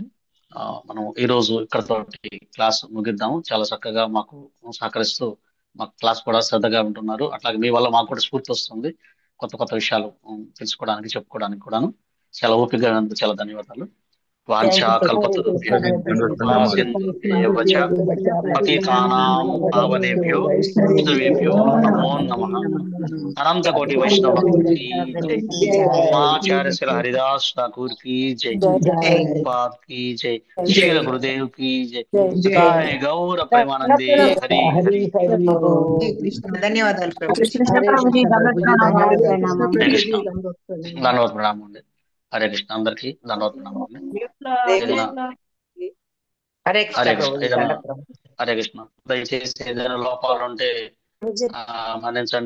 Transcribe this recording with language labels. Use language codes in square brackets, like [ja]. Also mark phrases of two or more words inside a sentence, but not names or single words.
[te] మనం ఈరోజు ఇక్కడతో క్లాస్ ముగిద్దాము. చాలా చక్కగా మాకు సహకరిస్తూ మాకు క్లాస్ కూడా శ్రద్ధగా ఉంటున్నారు. అట్లాగే మీ వల్ల మాకు కూడా స్ఫూర్తి వస్తుంది, కొత్త విషయాలు తెలుసుకోవడానికి, చెప్పుకోవడానికి కూడాను. చాలా ఓపికగా ఉన్నందుకు చాలా ధన్యవాదాలు. [sa] వాంఛా కల్పతరుభ్యో పతితానాం పావనేభ్యో వైష్ణవేభ్యో నమో నమః. [te] అనంత కోటి వైష్ణవ భక్తులకి జై, [hi] ఆచార్య శ్రీ హరిదాస్ ఠాకూర్ की जय, पाद की जय, श्री गुरुदेव की जय, जय गौर प्रेमानंदे हरि हरि. [te] ధన్యవాదాలు ధన్యవాద ప్రణామం అండి. హరే కృష్ణ, అందరికి ధన్యవాద ప్రణామం అండి. హరే కృష్ణ. దయచేసి ఏదైనా లోపాలు ఉంటే మన్నించండి.